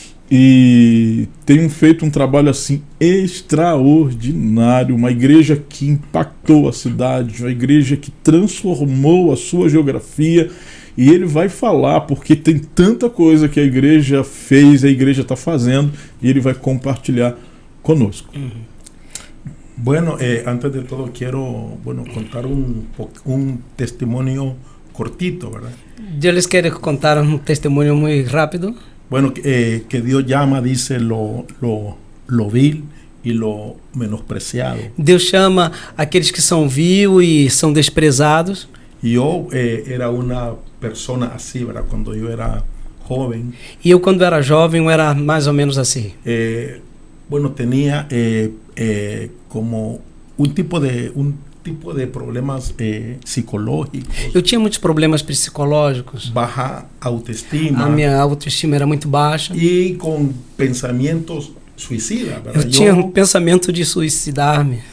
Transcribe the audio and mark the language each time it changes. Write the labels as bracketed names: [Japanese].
[Portuguese] E tem feito um trabalho assim extraordinário, uma igreja que impactou a cidade, uma igreja que transformou a sua geografia, e ele vai falar porque tem tanta coisa que a igreja fez, a igreja está fazendo, e ele vai compartilhar conosco. [Spanish] Bueno, antes de todo quiero contar un testimonio cortito, ¿verdad? [Portuguese] Eu les quero contar um testemunho muito rápido. [Spanish] Bueno, que Dios llama, dice, lo vil y lo menospreciado. [Portuguese] Deus chama aqueles que são vil e são desprezados. [Spanish] Y yo era una persona así, ¿verdad? Cuando yo era joven. [Portuguese] E eu, quando era jovem, eu era mais ou menos assim. [Spanish] Bueno, tenía como un tipo de problemas psicológicos. [Portuguese] Eu tinha muitos problemas psicológicos. [Spanish] Baja autoestima. [Portuguese] A minha autoestima era muito baixa. [Spanish] Y con pensamientos suicidas, ¿verdad? [Portuguese] Eu tinha um pensamento de suicidar-me.